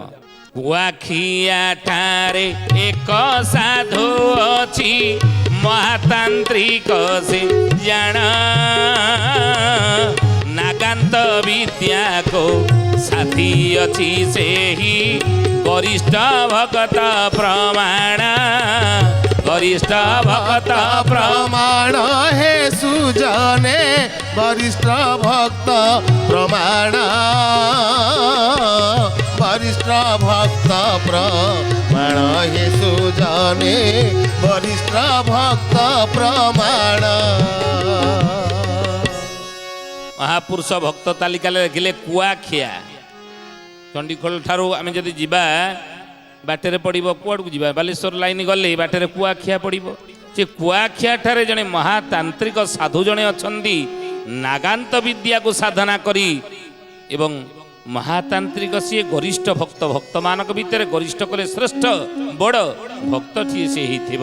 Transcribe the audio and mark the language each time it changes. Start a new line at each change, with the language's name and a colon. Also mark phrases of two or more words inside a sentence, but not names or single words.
Odia: କୁଆଖିଆ ଠାରେ ଏକ ସାଧୁ ଅଛି, ମହାତାନ୍ତ୍ରିକ ସେ ଜାଣ, ନାଗାନ୍ତ ବିଦ୍ୟାକୁ ସାଥୀ ଅଛି ସେହି ଗରିଷ୍ଠ ଭଗତ ପ୍ରମାଣ, ଗରିଷ୍ଠ ଭଗତ ପ୍ରମାଣ ହେ ସୁଜନେ ବରିଷ୍ଠ ଭକ୍ତ ପ୍ରମାଣ, ବରିଷ୍ଠ ଭକ୍ତ ପ୍ରମାଣ ହେ ସୁଜନେ ବରିଷ୍ଠ ଭକ୍ତ ପ୍ରମାଣ। ମହାପୁରୁଷ ଭକ୍ତ ତାଲିକାରେ ଲେଖିଲେ କୁଆଖିଆ। ଚଣ୍ଡିଖୋଲ ଠାରୁ ଆମେ ଯଦି ଯିବା ବାଟରେ ପଡ଼ିବ, କୁଆଡ଼କୁ ଯିବା? ବାଲେଶ୍ୱର ଲାଇନ୍ ଗଲେ ବାଟରେ କୁଆଖିଆ ପଡ଼ିବ। ସେ କୁଆଖିଆ ଠାରେ ଜଣେ ମହାତାନ୍ତ୍ରିକ ସାଧୁ ଜଣେ ଅଛନ୍ତି, ନାଗାନ୍ତ ବିଦ୍ୟାକୁ ସାଧନା କରି, ଏବଂ ମହାତାନ୍ତ୍ରିକ ସିଏ ଗରିଷ୍ଠ ଭକ୍ତ, ଭକ୍ତମାନଙ୍କ ଭିତରେ ଗରିଷ୍ଠ କଲେ ଶ୍ରେଷ୍ଠ ବଡ଼ ଭକ୍ତଟିଏ ସେ ହେଇଥିବ।